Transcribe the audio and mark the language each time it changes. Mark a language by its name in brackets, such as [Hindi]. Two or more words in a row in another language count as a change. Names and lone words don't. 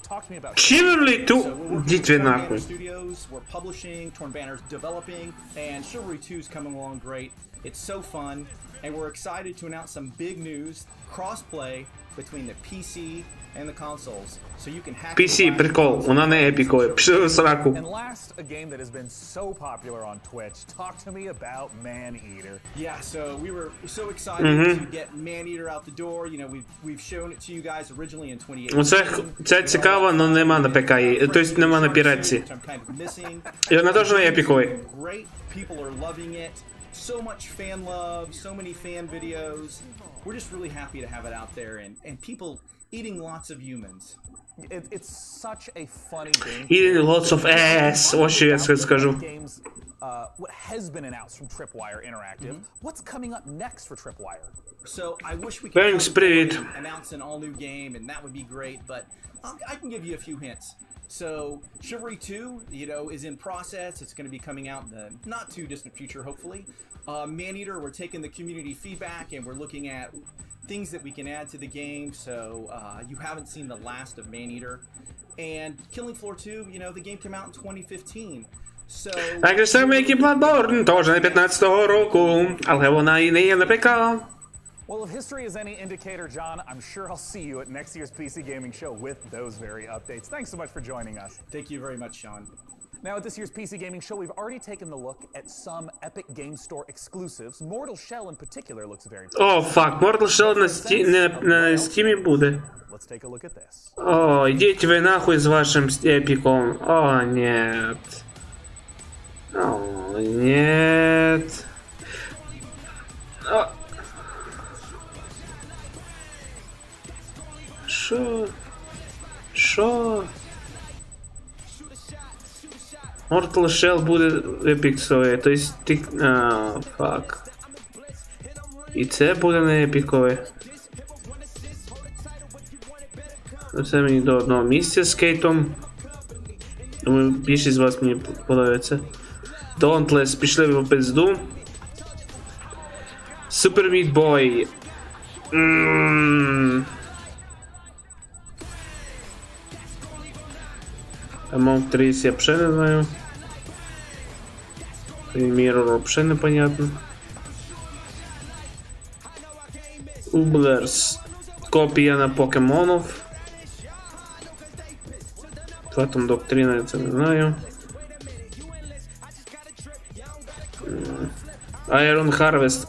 [English] Talk to me about Chivalry 2. So we're Banner Studios, we're publishing, Torn Banner's developing, and Chivalry 2 is coming along great. It's so fun, and we're excited to announce some big news, cross-play between the PC and the consoles, so you can hack PC, [Ukrainian] прикол, вона не епікою. Пішли в сраку. [English] And last, a game that has been so popular on Twitch. Talk to me about Man-Eater. Yeah, so we were so excited to get Man-Eater out the door. You know, we've shown it to you guys originally in 2018. [Ukrainian] Це цікаво, але нема на ПК, тобто нема на піратці. І вона теж не епікою. [English] Great, people are loving it. So much fan love, so many fan videos. We're just really happy to have it out there, and people eating lots of humans. It's such a funny game. Eating lots of ass. [Ukrainian] Ось що я скажу. [English] What has been announced from Tripwire Interactive? What's coming up next for Tripwire? So I wish we could [Ukrainian] привіт. [English] announce an all-new game, and that would be great, but I can give you a few hints. So Chivalry 2, you know, is in process. It's going to be coming out in the not too distant future, hopefully. Man-Eater, we're taking the community feedback and we're looking at things that we can add to the game. So you haven't seen the last of Man-Eater. And Killing Floor 2, you know, the game came out in 2015. So [Ukrainian] Так же само, як і Bloodborne, теж на 15-го року, але вона і не є на ПК. [English] Well, if history is any indicator, John, I'm sure I'll see you at next year's PC Gaming Show with those very updates. Thanks so much for joining us. Thank you very much, Sean. Now, at this year's PC Gaming Show, we've already taken a look at some Epic Game Store exclusives. Mortal Shell in particular looks very [Ukrainian] О, фак, Mortal Shell на Стімі буде. [English] Let's take a look at this. [Ukrainian] О, ідіть ви нахуй з вашим епіком. [Russian] О, нет. О, нет. [Ukrainian] О. Шо? Mortal Shell буде епіксовий, тобто ти... фак. І це буде не епікове. Це мені до одного місця з Кейтом. Думаю, більшість з вас мені подобається. Dauntless, пішли в пизду. Super Meat Boy. [Russian] Among Trees я вообще не знаю. Mirror вообще непонятно. Ублерс. Копія на покемонов. [Ukrainian] Фатум Доктрина, я це не знаю. Iron Harvest.